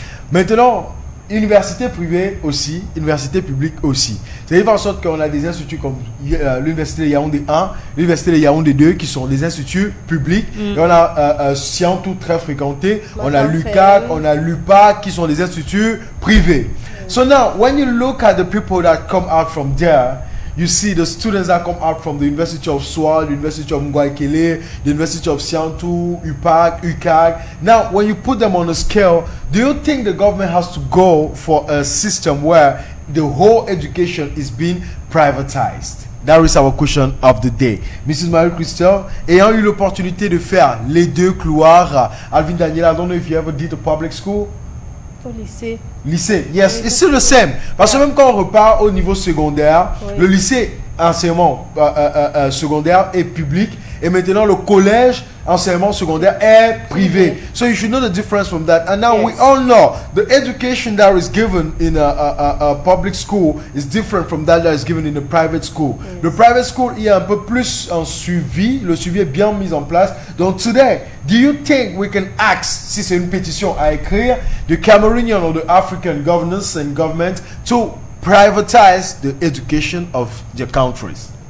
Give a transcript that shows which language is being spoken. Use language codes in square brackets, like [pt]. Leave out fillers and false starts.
[fr] Maintenant, université privée aussi, université publique aussi. C'est en sorte qu'on a des instituts comme l'université de Yaoundé 1, l'université de Yaoundé 2 qui sont des instituts publics. Et on a Scientou très fréquenté, on a l'UCAC, on a l'UPAC qui sont des instituts privés. [en] So now, when you look at the people that come out from there, you see the students that come out from the University of Swal, the University of Ngwaikele, the University of Scientou, UPAC, UCAG. Now, when you put them on a scale, do you think the government has to go for a system where the whole education is being privatized? That is our question of the day. Mrs. Marie-Christelle, [fr] ayant eu l'opportunité de faire les deux couloirs, [en] Alvin Daniel, I don't know if you ever did a public school. [fr] Au lycée. [en] Lycée, yes, it's still the same. [fr] Parce que même quand on repart au niveau secondaire, le lycée, enseignement secondaire est public. Et maintenant, le collège, enseignement secondaire est privé. [en] So you should know the difference from that. And now we all know the education that is given in a public school is different from that is given in a private school. [fr] Le private school, il y a un peu plus un suivi. Le suivi est bien mis en place. [en] Donc, today, do you think we can ask, [fr] si c'est une pétition à écrire, [en] the Cameroonian or the African governance and government to privatize the education of their countries?